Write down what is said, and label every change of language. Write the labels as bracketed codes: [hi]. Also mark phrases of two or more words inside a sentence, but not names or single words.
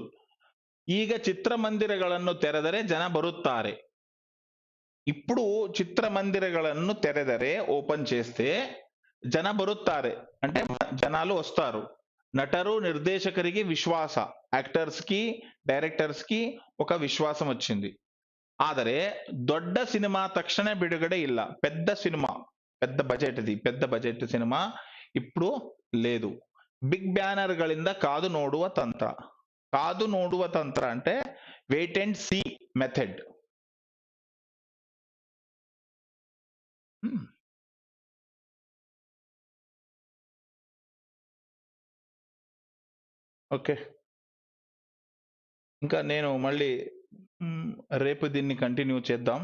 [kn] ಈಗ ಚಿತ್ರಮಂದಿರಗಳನ್ನು ತೆರೆದರೆ ಜನ ಬರುತ್ತಾರೆ. [te] ఇప్పుడు [kn] ಚಿತ್ರಮಂದಿರಗಳನ್ನು ತೆರೆದರೆ, [te] ఓపెన్ చేస్తే [kn] ಜನ ಬರುತ್ತಾರೆ [te] అంటే జనాలు వస్తారు. [kn] ನಟರು ನಿರ್ದೇಶಕರಿಗೆ ವಿಶ್ವಾಸ, [te] యాక్టర్స్ కి డైరెక్టర్స్ కి ఒక విశ్వాసం వచ్చింది. [kn] ಆದರೆ ದೊಡ್ಡ ಸಿನಿಮಾ ತಕ್ಷಣ ಬಿಡುಗಡೆ ಇಲ್ಲ. [te] పెద్ద సినిమా, పెద్ద బడ్జెట్, ఇది పెద్ద బడ్జెట్ సినిమా ఇప్పుడు లేదు. [en] big banner [kn] ಗಳಿಂದ ಕಾದು ನೋಡುವ ತಂತ್ರ. ಕಾದು ನೋಡುವ ತಂತ್ರ [te] అంటే [en] wait and see method. [te] ఓకే, ఇంకా నేను మళ్ళీ రేపు దీన్ని కంటిన్యూ చేద్దాం.